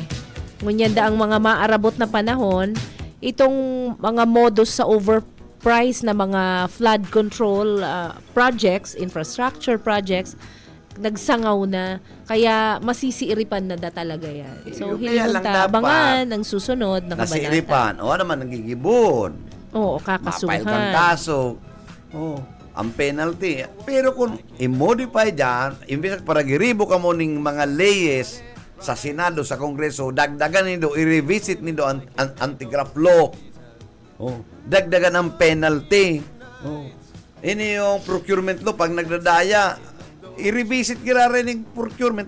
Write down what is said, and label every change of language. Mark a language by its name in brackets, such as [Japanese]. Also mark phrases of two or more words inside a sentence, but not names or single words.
[Bikol] Ngunyan ang mga maarabot na panahon, itong mga modus sa overprice na mga [English] flood control projects, infrastructure projects, [Bikol] nagsangaw na, kaya masisiiripan na talaga yan. So, [Filipino] Kaya lang abangan ang susunod na kabanata. [Bikol] Nasiiripan. O naman, nagigibon. [Filipino] Oo, Ma-file kang kakasuhan. kaso. Ang penalty. [Bikol] Pero kung i-modify dyan, imbis para giribo ka mo ng mga leyes sa Senado, sa Kongreso, dagdagan nindo, i-revisit nindo ang [English] anti-graft law. [Filipino] Dagdagan ang penalty. [Bikol] Ini yung [English] procurement law, [Bikol] pag nagdadaya, i-revisit kira rin yung procurement.